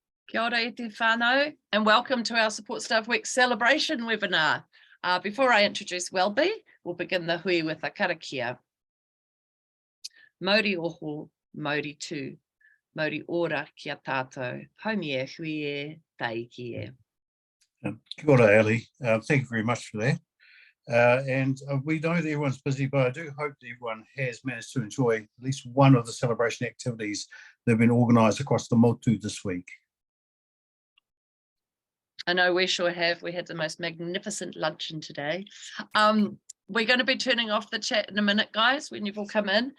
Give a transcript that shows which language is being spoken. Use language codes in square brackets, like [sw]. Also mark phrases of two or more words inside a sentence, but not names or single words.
[mi] Kia ora e te whānau, [en] and welcome to our Support Staff Week celebration webinar. Before I introduce Welby, we'll begin the hui with a karakia. [mi] Mauri oho, mauri tū, mauri ora kia tātou, haumi e hui e, taiki e. Kia ora, Ali. [en] Thank you very much for that. We know that everyone's busy, but I do hope that everyone has managed to enjoy at least one of the celebration activities that have been organised across the Motu this week. I know we sure have. We had the most magnificent luncheon today. We're going to be turning off the chat in a minute, guys, when you've all come in.